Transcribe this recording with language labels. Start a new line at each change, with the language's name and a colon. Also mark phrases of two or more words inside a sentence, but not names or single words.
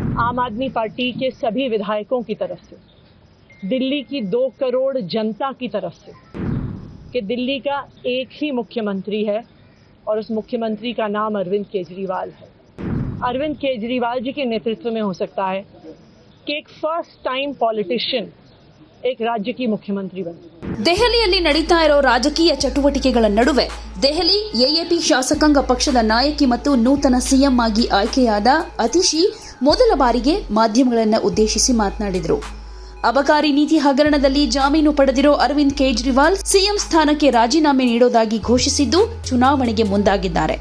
Hindi: आम आदमी पार्टी के सभी विधायकों की तरफ से, दिल्ली की 2 करोड़ जनता की तरफ से कि दिल्ली का एक ही मुख्यमंत्री है और उस मुख्यमंत्री का नाम अरविंद केजरीवाल है। अरविंद केजरीवाल जी के नेतृत्व में हो सकता है कि एक
English: first time politician
Hindi: एक राज्य की मुख्यमंत्री बने।
Kannada: ದೆಹಲಿಯಲ್ಲಿ ನಡೀತಾ ಇರೋ ರಾಜಕೀಯ ಚಟುವಟಿಕೆಗಳ ನಡುವೆ ದೆಹಲಿ ಎಎಪಿ ಶಾಸಕಾಂಗ ಪಕ್ಷದ ನಾಯಕಿ ಮತ್ತು ನೂತನ ಸಿಎಂ ಆಗಿ ಆಯ್ಕೆಯಾದ ಅತಿಶಿ ಮೊದಲ ಬಾರಿಗೆ ಮಾಧ್ಯಮಗಳನ್ನು ಉದ್ದೇಶಿಸಿ ಮಾತನಾಡಿದರು. ಅಬಕಾರಿ ನೀತಿ ಹಗರಣದಲ್ಲಿ ಜಾಮೀನು ಪಡೆದಿರೋ ಅರವಿಂದ್ ಕೇಜ್ರಿವಾಲ್ ಸಿಎಂ ಸ್ಥಾನಕ್ಕೆ ರಾಜೀನಾಮೆ ನೀಡೋದಾಗಿ ಘೋಷಿಸಿದ್ದು ಚುನಾವಣೆಗೆ ಮುಂದಾಗಿದ್ದಾರೆ.